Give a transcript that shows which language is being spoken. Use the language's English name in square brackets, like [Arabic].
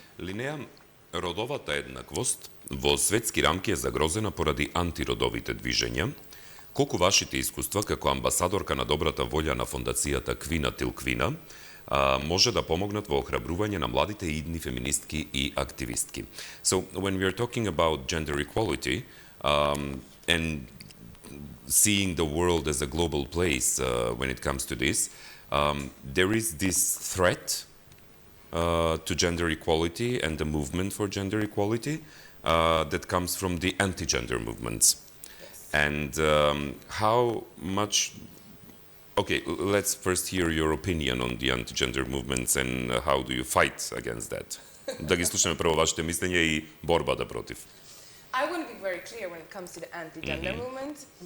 [Macedonian] Линеа, родовата еднаквост во светски рамки е загрозена поради антиродовите движења. Колку вашите искуства како амбасадорка на добрата волја на фондацијата Квина тил Квина може да помогнат во охрабрување на младите идни феминистки и активистки? [English] So when we are talking about gender equality and seeing the world as a global place when it comes to this, there is this threat to gender equality and the movement for gender equality that comes from the anti-gender movements. Yes. And how much... Okay, let's first hear your opinion on the anti-gender movements and how do you fight against that? [Macedonian] Да ги слушаме прво вашите мислења и борбата против. [English] I want to be very clear when it comes to the anti-gender movement.